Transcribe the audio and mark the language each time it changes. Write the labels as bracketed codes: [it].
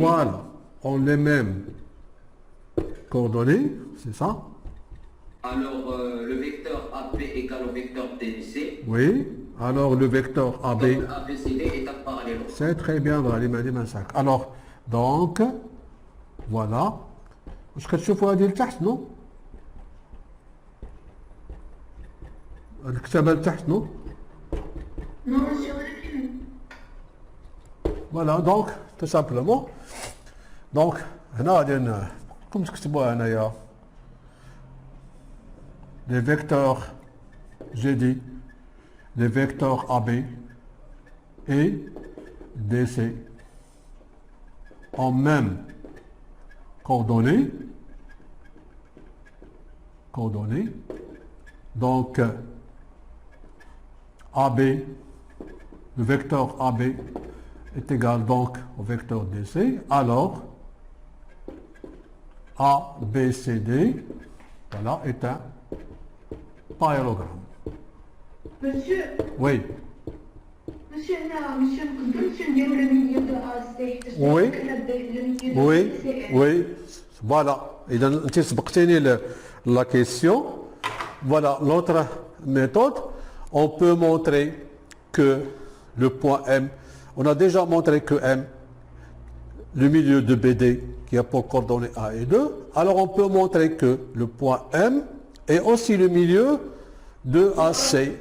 [fr] voilà, ont les mêmes coordonnées, c'est ça? Alors le vecteur AB égale au vecteur DC. Oui. Alors le vecteur AB, Donc ABCD est un parallélogramme. c'est très bien, alors, donc, voilà. [ar] واش كتشوفوا هذه لتحت نو؟ الكتابة لتحت نو؟ [fr] Non, monsieur, réprimer. Voilà, donc, tout simplement. Donc, [ar] هنا غادي كم تكتبوها هنايا [fr] les vecteurs, j'ai dit, les vecteurs AB et DC en même coordonnées. Donc, AB, le vecteur AB est égal donc au vecteur DC. Alors, ABCD, voilà, est un parallélogramme. Monsieur, Oui. monsieur, là, monsieur, monsieur, dire le milieu de AC. Oui. Le milieu de Oui, AC. oui, voilà. [ar] إذا أنت سبقتيني [fr] la question. Voilà, l'autre méthode, on peut montrer que le point M, on a déjà montré que M, le milieu de BD qui a pour coordonnées A et 2, alors on peut montrer que le point M est aussi le milieu de AC.